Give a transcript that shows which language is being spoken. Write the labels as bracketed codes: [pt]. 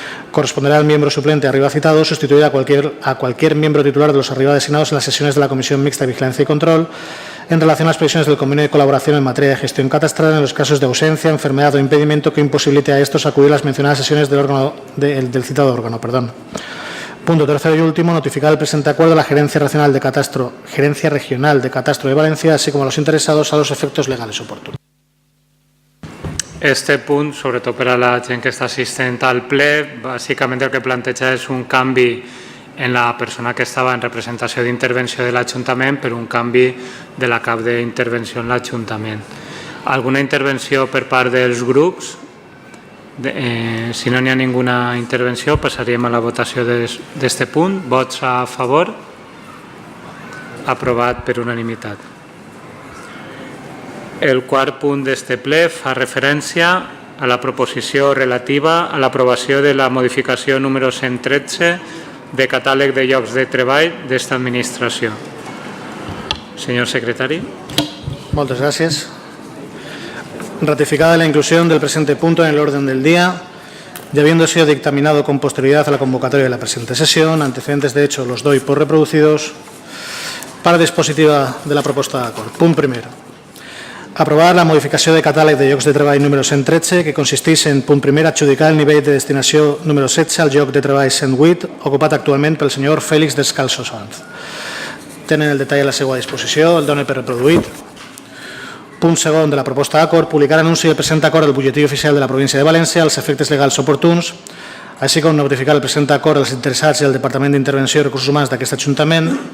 [es] Corresponderá al miembro suplente arriba citado sustituir a cualquier miembro titular de los arriba designados en las sesiones de la Comisión Mixta de Vigilancia y Control en relación a las previsiones del convenio de colaboración en materia de gestión catastral en los casos de ausencia, enfermedad o impedimento que imposibilite a estos acudir a las mencionadas sesiones del citado órgano. Punto tercero y último, notificar el presente acuerdo a la Gerencia Regional de Catastro de Valencia, así como a los interesados a los efectos legales oportunos. [ca] Este punt, sobretot per a la gent que està assistent al ple, bàsicament el que planteja és un canvi en la persona que estava en representació d'intervenció de l'Ajuntament per un canvi de la cap d'intervenció en l'Ajuntament. Alguna intervenció per part dels grups? Si no n'hi ha ninguna intervenció, passaríem a la votació d'este punt. Vots a favor? Aprovat per unanimitat. El quart punt d'este ple fa referència a la proposició relativa a l'aprovació de la modificació número 113 de catàleg de llocs de treball d'esta administració. Senyor secretari. Moltes gràcies. [es] Ratificada la inclusión del presente punto en el orden del día y habiendo sido dictaminado con posterioridad a la convocatoria de la presente sesión, antecedentes de hecho los doy por reproducidos, [ca] part dispositiva de la proposta d'acord. Punt primer. Aprovar la modificació de catàleg de llocs de treball número 113 que consisteix en, punt primer, adjudicar el nivell de destinació número 16 al lloc de treball 108 ocupat actualment pel senyor Fèlix Descalzo Sanz. Tenen el detall a la seva disposició, el dono per reproduït. Punt segon de la proposta d'acord, publicar anunci del present acord al butlletí oficial de la província de València als efectes legals oportuns, així com notificar el present acord als interessats i al Departament d'Intervenció i Recursos Humans d'aquest Ajuntament.